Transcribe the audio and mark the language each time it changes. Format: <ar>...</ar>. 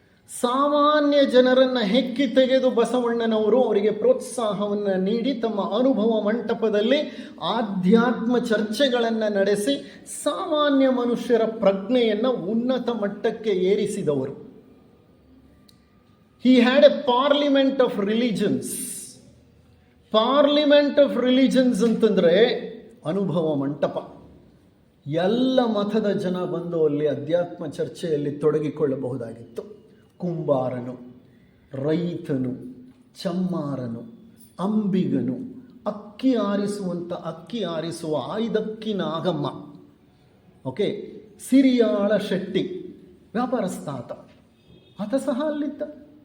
<kn>ಸಾಮಾನ್ಯ ಜನರನ್ನು ಹೆಕ್ಕಿ ತೆಗೆದು ಬಸವಣ್ಣನವರು ಅವರಿಗೆ ಪ್ರೋತ್ಸಾಹವನ್ನು ನೀಡಿ ತಮ್ಮ ಅನುಭವ ಮಂಟಪದಲ್ಲಿ ಆಧ್ಯಾತ್ಮ ಚರ್ಚೆಗಳನ್ನು ನಡೆಸಿ ಸಾಮಾನ್ಯ ಮನುಷ್ಯರ ಪ್ರಜ್ಞೆಯನ್ನು ಉನ್ನತ ಮಟ್ಟಕ್ಕೆ ಏರಿಸಿದವರು.</kn> <en>He had a parliament of religions.</en> <kn>Parliament of religions ಅಂತಂದರೆ ಅನುಭವ ಮಂಟಪ. ಎಲ್ಲ ಮತದ ಜನ ಬಂದು ಅಲ್ಲಿ ಅಧ್ಯಾತ್ಮ ಚರ್ಚೆಯಲ್ಲಿ ತೊಡಗಿಕೊಳ್ಳಬಹುದಾಗಿತ್ತು. ಕುಂಬಾರನು, ರೈತನು, ಚಮ್ಮಾರನು, ಅಂಬಿಗನು, ಅಕ್ಕಿ ಆರಿಸುವ ಆಯ್ದಕ್ಕಿ ನಾಗಮ್ಮ, ಓಕೆ, ಸಿರಿಯಾಳ ಶೆಟ್ಟಿ ವ್ಯಾಪಾರಸ್ಥಾತ, ಆತ ಸಹ ಅಲ್ಲಿದ್ದ.</kn>